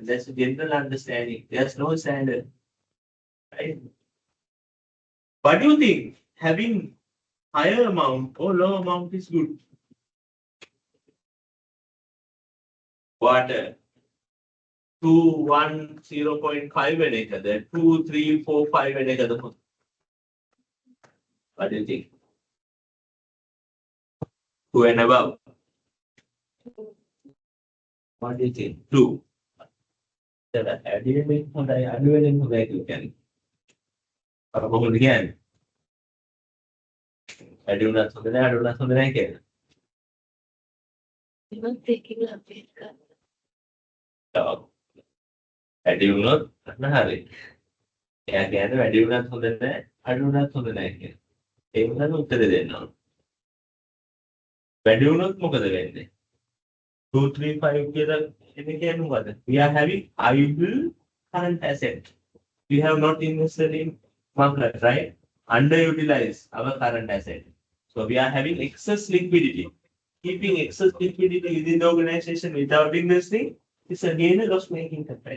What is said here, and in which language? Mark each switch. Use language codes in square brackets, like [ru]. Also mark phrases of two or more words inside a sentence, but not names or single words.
[en] That's a general understanding. There's no standard. Right? What do you think? Having higher amount or low amount is good? [si] Water 2, 1, 0.5 වෙන එකද 2, 3, 4, 5 වෙන එකද හොඳ? [en] What do you think? 2 and above. What do you think? 2. [si] ඇඩිවෙමින් හොඳයි අඩුවෙමින් හොඳයි කියන්නේ. කොහොමද කියන්නේ? ඇඩි වුණත් හොඳ නැහැ අඩු වුණත් හොඳ නැහැ කියන්නේ. [en] Even taking a bit. [si] වැඩි වුණොත් අන්න හරි. එයා කියන්නේ වැඩි වුණත් හොඳ නැහැ අඩු වුණත් හොඳ නැහැ කියන. ඒ වුණාම උත්තර දෙන්න ඕන. වැඩි වුණොත් මොකද වෙන්නේ? 2, 3, 5 කියලා එන්නේ කියන්නේ මොකද? [en] We are having idle current asset. We have not invested in market, right? Underutilize our current asset. So we are having excess liquidity. Keeping excess liquidity within the organization without investing is again a loss-making campaign.